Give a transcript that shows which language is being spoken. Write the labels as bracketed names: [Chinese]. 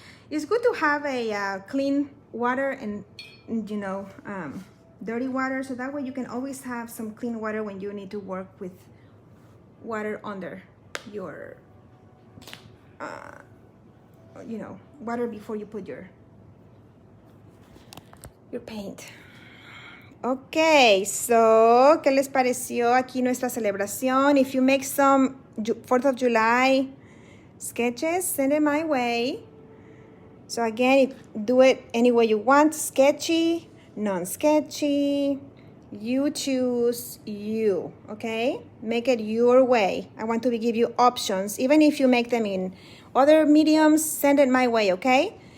[English] It's good to have a clean water and you know, dirty water, so that way you can always have some clean water when you need to work with water under your you know, water before you put your paint. Okay, so [Spanish] ¿qué les pareció aquí nuestra celebración? [English] If you make some 4th of July sketches, send it my way. So again, do it any way you want, sketchy, non-sketchy, you choose you, okay? Make it your way. I want to give you options. Even if you make them in other mediums, send it my way, okay?